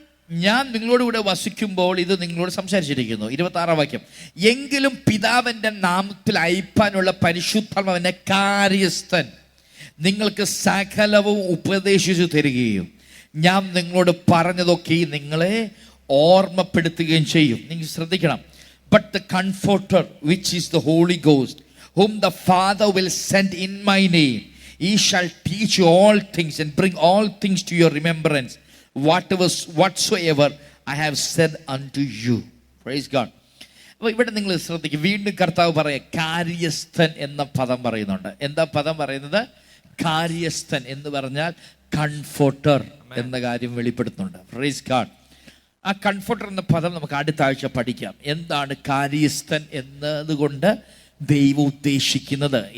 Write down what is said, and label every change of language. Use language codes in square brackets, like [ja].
[ml] ഞാൻ നിങ്ങളോട് കൂടെ വസിക്കുമ്പോൾ ഇത് നിങ്ങളോട് സംസാരിച്ചിരിക്കുന്നു. 26-ാം വാക്യം. എങ്കിലും പിതാവിന്റെ നാമത്തിൽ അയപ്പാനുള്ള പരിശുദ്ധാത്മാവിന്റെ കാര്യസ്ഥൻ നിങ്ങൾക്ക് സകലവും ഉപദേശിച്ചു തരികയും ഞാൻ നിങ്ങളോട് പറഞ്ഞതൊക്കെ നിങ്ങളെ ഓർമ്മപ്പെടുത്തുകയും ചെയ്യും. നിങ്ങൾ ശ്രദ്ധിക്കണം. [en] But the comforter which is the holy ghost whom the Father will send in my name, he shall teach you all things and bring all things to your remembrance whatsoever I have said unto you. Praise God. [ml] അപ്പോൾ ഇവിടെ നിങ്ങൾ ശ്രദ്ധിക്കുക. വീണ്ടും കർത്താവ് പറയാം, കാര്യസ്ഥൻ എന്ന പദം പറയുന്നുണ്ട്. എന്താ പദം പറയുന്നത്? കാര്യസ്ഥൻ എന്ന് പറഞ്ഞാൽ കംഫർട്ടർ എന്ന കാര്യം വെളിപ്പെടുത്തുന്നുണ്ട്. [en] Praise God. [ml] ആ കംഫർട്ടർ എന്ന പദം നമുക്ക് അടുത്ത ആഴ്ച പഠിക്കാം. എന്താണ് കാര്യസ്ഥൻ എന്നതുകൊണ്ട് ദൈവം ഉദ്ദേശിക്കുന്നത്?